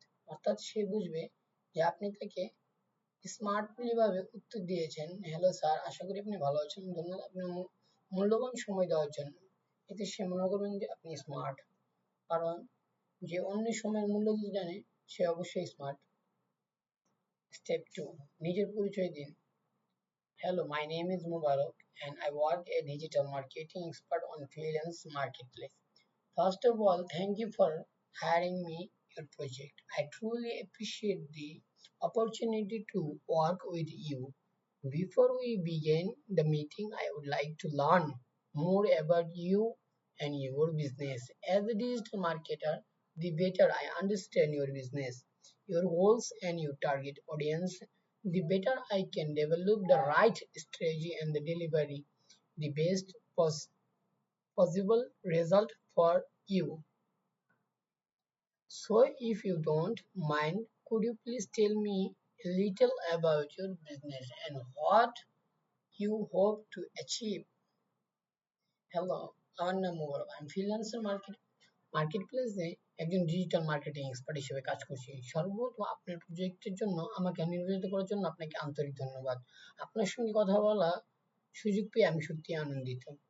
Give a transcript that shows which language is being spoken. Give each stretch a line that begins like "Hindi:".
Bangla: অর্থাৎ সে বুঝবে যে আপনি তাকে স্মার্টলি ভাবে উত্তর দিয়েছেন, হ্যালো স্যার, আশা করি আপনি ভালো আছেন, ধন্যবাদ আপনার মূল্যবান সময় দেওয়ার জন্য। এতে সে মনে করবেন যে আপনি স্মার্ট, কারণ যে অন্যের সময়ের মূল্য দিতে জানে সে অবশ্যই স্মার্ট। স্টেপ 2, নিজের পরিচয় দিন।
English: Hello, my name is Mubarak and I work a digital marketing expert on freelance marketplace. First of all, thank you for hiring me your project. I truly appreciate the opportunity to work with you. Before we begin the meeting, I would like to learn more about you and your business. As a digital marketer, the better I understand your business, your goals, and your target audience, the better I can develop the right strategy and the delivery the best possible result for you. So, if you don't mind, could you please tell me a little about your business and what you hope to achieve?
Bangla: Hello, আমার নাম মুবারক, আমি freelancer মার্কেটপ্লেসে একজন digital marketing expert হিসেবে কাজ করছি। সর্বপ্রথম আপনার প্রজেক্টের জন্য আমাকে নির্বাচিত করার জন্য আপনাকে আন্তরিক ধন্যবাদ। আপনার সঙ্গে কথা বলা সুযোগ পেয়ে আমি সত্যি আনন্দিত।